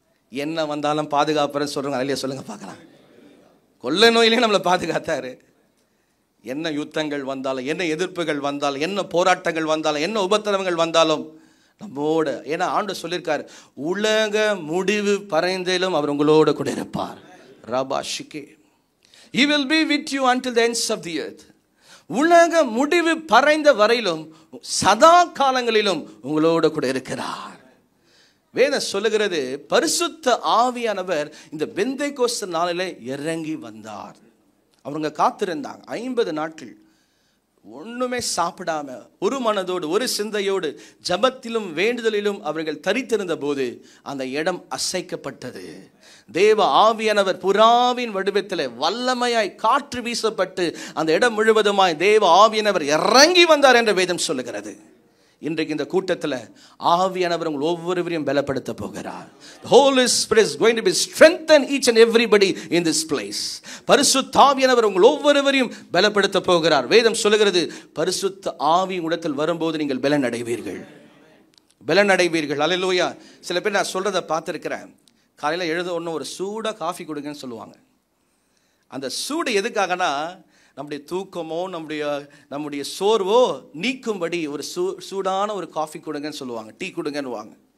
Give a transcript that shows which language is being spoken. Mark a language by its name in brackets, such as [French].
[Tamil] என்ன வந்தாலும் பாதுகாப்புன்னு சொல்றாங்க. அல்லையா? சொல்லுங்க பார்க்கலாம். கொள்ளை நோயிலையும் நம்மளை பாதுகாத்தாரு. என்ன யுத்தங்கள் வந்தாலும், என்ன எதிர்ப்புகள் வந்தாலும், என்ன போராட்டங்கள் வந்தாலும், என்ன உபத்திரவங்கள் வந்தாலும் நம்மோட. ஏன்னா ஆண்டவர் சொல்லியிருக்காரு, உலக முடிவு பறைந்திலும் அவர் உங்களோட கூட இருப்பார். ரபா ஷிகே, [English] he will be with you until the ends of the earth. [Tamil] உலக முடிவு பறைந்த வரையிலும் சதா காலங்களிலும் உங்களோட கூட இருக்கிறார். வேதம் சொல்லுகிறது, பரிசுத்த ஆவியானவர் இந்த பெந்தேகோஸ்து நாளிலே இறங்கி வந்தார். அவங்க காத்திருந்தாங்க 50 நாட்கள். ஒண்ணுமே சாப்பிடாம ஒரு மனதோடு ஒரு சிந்தையோடு ஜபத்திலும் வேண்டுதலிலும் அவர்கள் தரித்திருந்த போது அந்த இடம் அசைக்கப்பட்டது. தேவ ஆவியானவர் புறாவின் வடிவத்தில் வல்லமையாய் காற்று வீசப்பட்டு அந்த இடம் முழுவதுமாய் தேவ ஆவியானவர் இறங்கி வந்தார் என்று வேதம் சொல்லுகிறது. இன்றைக்கு இந்த கூட்டத்தில் ஆவியானவர் உங்கள் ஒவ்வொருவரையும் பலப்படுத்த போகிறார். [English] The Holy Spirit is going to be strengthen each and everybody in this place. [Tamil] பரிசுத்த ஆவியானவர் உங்கள் ஒவ்வொருவரையும் பலப்படுத்த போகிறார். வேதம் சொல்லுகிறது, பரிசுத்த ஆவி உடத்தில் வரும்போது நீங்கள் பலன் அடைவீர்கள், பலன் அடைவீர்கள். அல்லேலூயா. சில பேர் நான் சொல்றதை பார்த்துருக்கிறேன். காலையில் எழுத ஒன்று ஒரு சூடாக காஃபி கொடுங்கன்னு சொல்லுவாங்க. அந்த சூடு எதுக்காகனா, நம்முடைய தூக்கமோ நம்முடைய சோர்வோ நீக்கும்படி ஒரு சூடான ஒரு காஃபி கொடுங்கன்னு சொல்லுவாங்க, டீ கொடுங்கன்னுவாங்க.